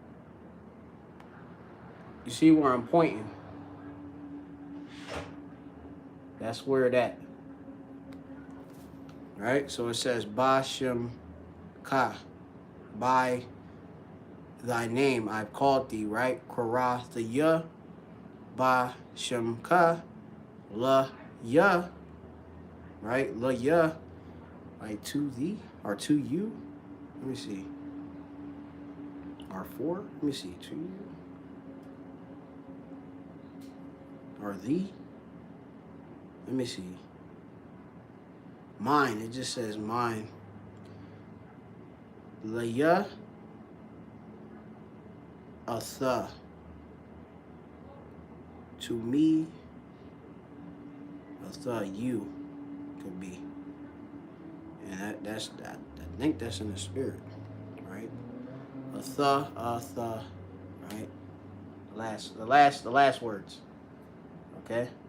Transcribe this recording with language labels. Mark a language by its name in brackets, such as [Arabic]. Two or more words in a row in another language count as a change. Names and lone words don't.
[English] You see where I'm pointing? That's where that. Right? So it says [Hebrew] ב שם ך. [English] By thy name, I've called thee, right? Korah, the ya, ba, shemka, la, ya, right? La, ya, right? To thee, or to you. Let me see. Or for, let me see. To you, or thee. Let me see. Mine, it just says mine. La, ya, atha. To me, atha, you could be. And that's that. I think that's in the spirit, right? Atha, right? The last words. Okay?